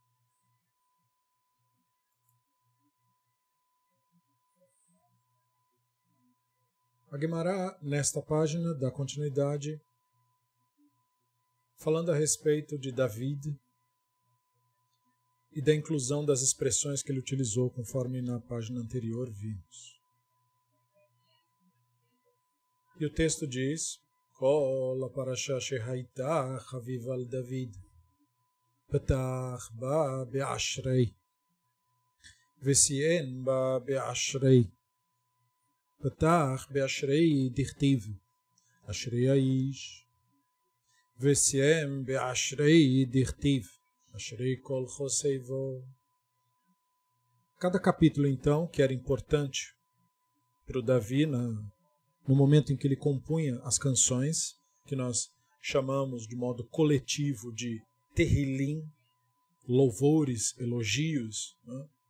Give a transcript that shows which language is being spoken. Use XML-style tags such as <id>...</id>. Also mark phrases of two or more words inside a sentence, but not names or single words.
<pt>A Guemará, nesta página, dá continuidade, falando a respeito de David e da inclusão das expressões que ele utilizou, conforme na página anterior vimos. E o texto diz:</pt> <he>כל פרשה שהיתה חביבה על דוד פתח בה באשרי וסיים בה באשרי. פתח באשרי דכתיב אשרי האיש וסיים באשרי דכתיב אשרי כל חוסייבו.</he> <pt>Cada capítulo, então, que era importante para o Davi no momento em que ele compunha as canções, que nós chamamos de modo coletivo de Tehillim, louvores, elogios, né?</pt>